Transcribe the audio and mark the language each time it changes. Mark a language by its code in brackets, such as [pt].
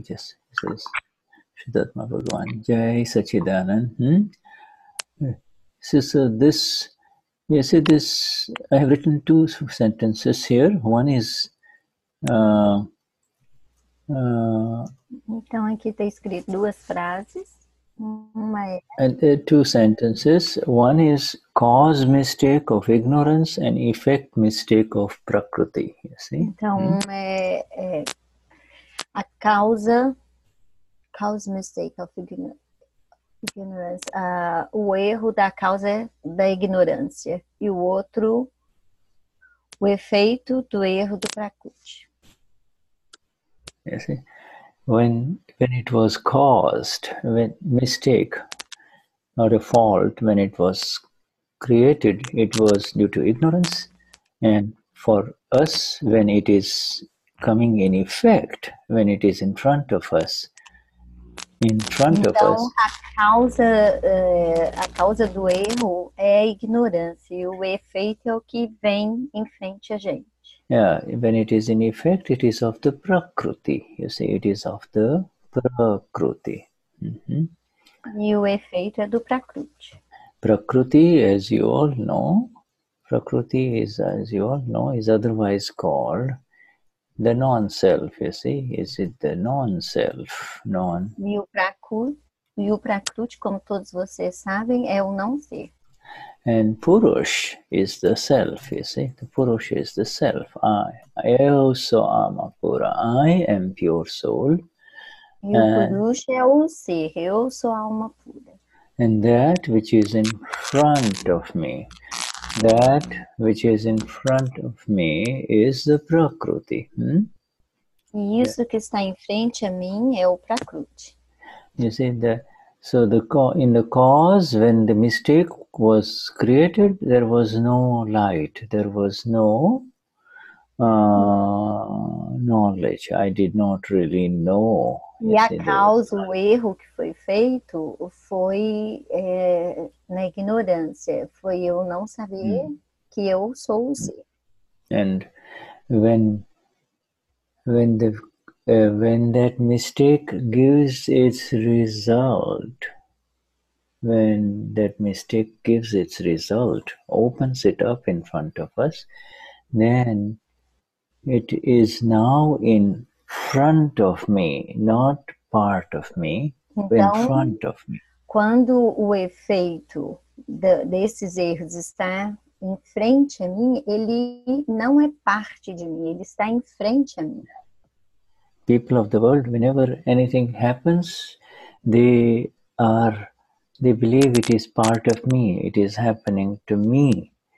[en] Just says Vishuddhatma Bhagavan. Jai Sachidanand. So this, you see this, I have written two sentences here. One is [pt] Então aqui está escrito duas frases. Uma é [en] and there are two sentences. One is cause mistake of ignorance and effect mistake of prakriti. You see? [pt] então é a [en] cause mistake of ignorance, [pt] o erro da causa da ignorância, e o outro, o efeito do erro do prakriti. [en] You see? When it was caused, when mistake or a fault, when it was created, it was due to ignorance. And for us, when it is coming in effect, when it is in front of us, [pt] Então, a causa do erro é a ignorância, e o efeito é o que vem em frente a gente. [en] Yeah, when it is in effect, it is of the prakriti. You see, it is of the prakriti. [pt] E o efeito é do prakriti. [en] Prakriti, as you all know, prakriti is, as you all know, is otherwise called the non-self. You see, is it the non-self? [pt] E o prakriti, como todos vocês sabem, é o não ser. [en] And Purush is the self, you see. The Purush is the self. I also am a Pura. I am pure soul. [pt] E o Purush é o ser. Eu sou a alma pura. [en] And that which is in front of me, that which is in front of me is the Prakriti. [pt] E isso que está em frente a mim é o prakriti. [en] You see, so in the cause, when the mistake was created, there was no light, there was no knowledge. I did not really know. [pt] E a causa, o erro que foi feito, foi na ignorância. Foi eu não saber que eu sou o ser. [en] And when that mistake gives its result, opens it up in front of us, then it is now in front of me, not part of me, [pt] então, [en] in front of me. [pt] Quando o efeito desses erros está em frente a mim, ele não é parte de mim, ele está em frente a mim. [en] People of the world, whenever anything happens, they believe it is part of me, it is happening to me.